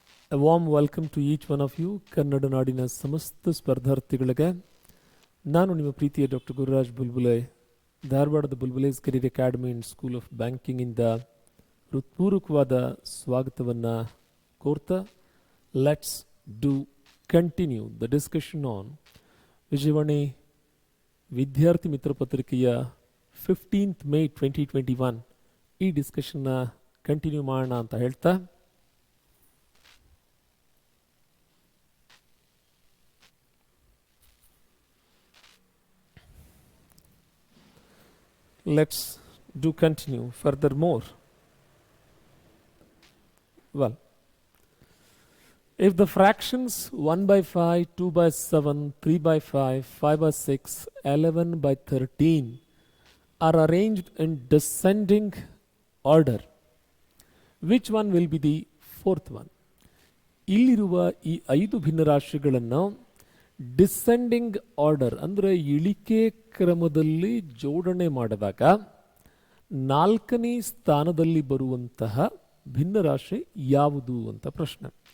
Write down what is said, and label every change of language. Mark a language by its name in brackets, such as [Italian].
[English] A warm welcome to each one of you. [Kannada] Kannada ನಾಡಿನ ಸಮಸ್ತ ಸ್ಪರ್ಧಾರ್ಥಿಗಳಿಗೆ ನಾನು ನಿಮ್ಮ ಪ್ರೀತಿಯ ಡಾಕ್ಟರ್ ಗುರುರಾಜ್ ಬುಲ್ಬುಲೆ, ಧಾರವಾಡದ ಬುಲ್ಬುಲೇಸ್ career academy and school of ಬ್ಯಾಂಕಿಂಗಿಂದ ಹೃತ್ಪೂರ್ವಕವಾದ ಸ್ವಾಗತವನ್ನು ಕೋರ್ತಾ [English] let's do continue the discussion on Vijayavani [Kannada] ವಿದ್ಯಾರ್ಥಿ ಮಿತ್ರ ಪತ್ರಿಕೆಯ 15th May 2021 ಈ ಡಿಸ್ಕಷನ್ನ ಕಂಟಿನ್ಯೂ ಮಾಡೋಣ ಅಂತ ಹೇಳ್ತಾ [English] let's do continue furthermore. Well, if the fractions 1 by 5, 2 by 7, 3 by 5, 5 by 6, 11 by 13 are arranged in descending order, which one will be the fourth one? [Kannada] ಇಲ್ಲಿರುವ ಈ 5 ಭಿನ್ನರಾಶಿಗಳನ್ನು descending order ಅಂದರೆ ಇಳಿಕೆ ಕ್ರಮದಲ್ಲಿ ಜೋಡಣೆ ಮಾಡಿದಾಗ 4ನೇ ಸ್ಥಾನದಲ್ಲಿ ಬರುವಂತಹ ಭಿನ್ನರಾಶಿ ಯಾವುದು ಅಂತ ಪ್ರಶ್ನೆ.